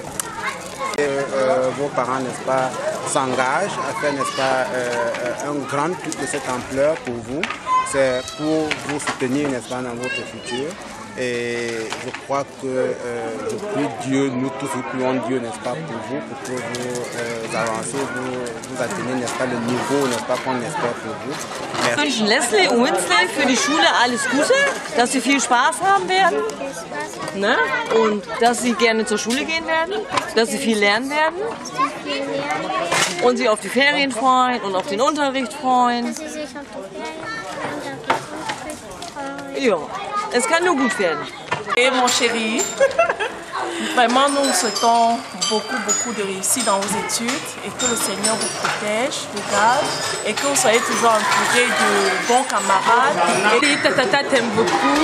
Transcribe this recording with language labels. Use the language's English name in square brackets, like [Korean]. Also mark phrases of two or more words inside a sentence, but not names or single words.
[French] Vos parents, n'est-ce pas, s'engagent à faire, n'est-ce pas, un grand truc de cette ampleur pour vous. C'est pour vous soutenir, n'est-ce pas, dans votre futur. Et je crois que je prie Dieu, nous tous nous prions Dieu, n'est-ce pas, pour vous, pour que vous avancez, vous atteignez, n'est-ce pas, le niveau, n'est-ce pas, qu'on espère pour vous. [German] Ich wünsche Leslie und Winslet für die Schule alles Gute, dass sie viel Spaß haben werden, ne? Und dass sie gerne zur Schule gehen werden, dass sie viel lernen werden und sich auf die Ferien freuen und auf den Unterricht freuen. Ja, es kann nur gut werden. [French] Et mon chéri, vraiment nous souhaitons beaucoup de réussite dans vos études et que le Seigneur vous protège, vous garde et que vous soyez toujours entouré de bons camarades. Et Tata t'aime beaucoup.